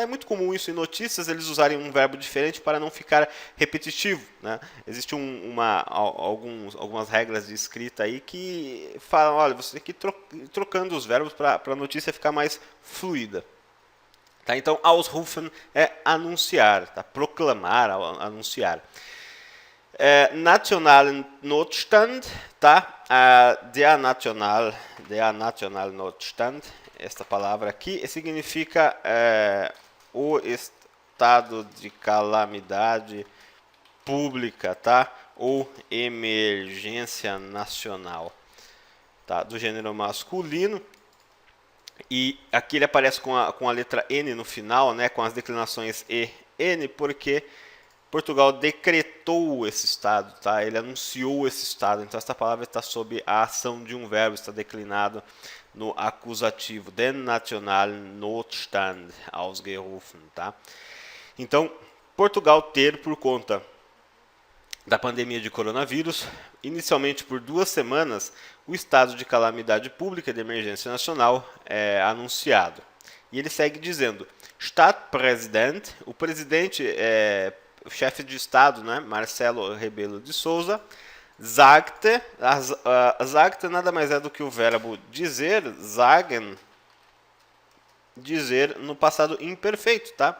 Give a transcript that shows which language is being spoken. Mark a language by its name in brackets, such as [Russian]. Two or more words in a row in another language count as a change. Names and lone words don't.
[Portuguese] É muito comum isso em notícias, eles usarem um verbo diferente para não ficar repetitivo, né? Existe algumas regras de escrita aí que falam, olha, você tem que ir trocando os verbos para a notícia ficar mais fluida. Tá? Então, ausrufen é anunciar, tá? Proclamar, anunciar. [German] Nationalen Notstand, tá? Der Nationalnotstand, [Portuguese] esta palavra aqui, significa o estado de calamidade pública, tá? Ou emergência nacional, tá? Do gênero masculino. E aqui ele aparece com a letra N no final, né? Com as declinações E, N, porque Portugal decretou esse estado, tá? Ele anunciou esse estado. Então essa palavra está sob a ação de um verbo, está declinado no acusativo. [German] Den nationalen Notstand ausgerufen, [Portuguese] tá? Então, Portugal ter, por conta da pandemia de coronavírus, inicialmente por 2 semanas, o estado de calamidade pública de emergência nacional é anunciado. E ele segue dizendo: Stadtpräsident, o presidente, o chefe de estado, né, Marcelo Rebelo de Sousa, [German] sagte, sagte [Portuguese] nada mais é do que o verbo dizer, sagen, dizer no passado imperfeito, tá?